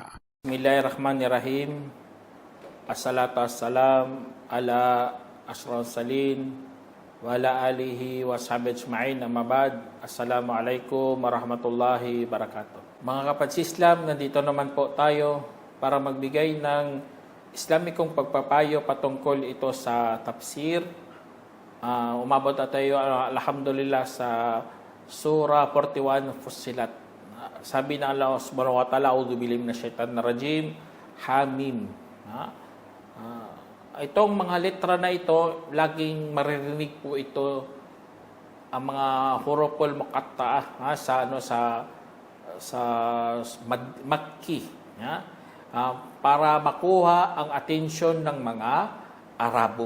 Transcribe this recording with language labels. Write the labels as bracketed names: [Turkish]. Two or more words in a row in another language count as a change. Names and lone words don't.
[Arabic] بسم الله الرحمن الرحيم. والصلاة والسلام على أشرف المرسلين وعلى آله وصحبه أجمعين، أما بعد. السلام عليكم ورحمة الله وبركاته. [Filipino] Mga kapatid Islam, nandito naman po tayo para magbigay ng Islamikong pagpapayo patungkol ito sa tafsir. Umabot na tayo, alhamdulillah, sa Surah 41 Fussilat. Sabi na Allah [Arabic] سبحانه وتعالى, أعوذ بالله من الشيطان الرجيم, [Filipino] Hamim. Itong mga letra na ito, laging maririnig po ito, ang mga [Arabic] الحروف المقطعة [Filipino] sa Makki, para makuha ang atensyon ng mga Arabo.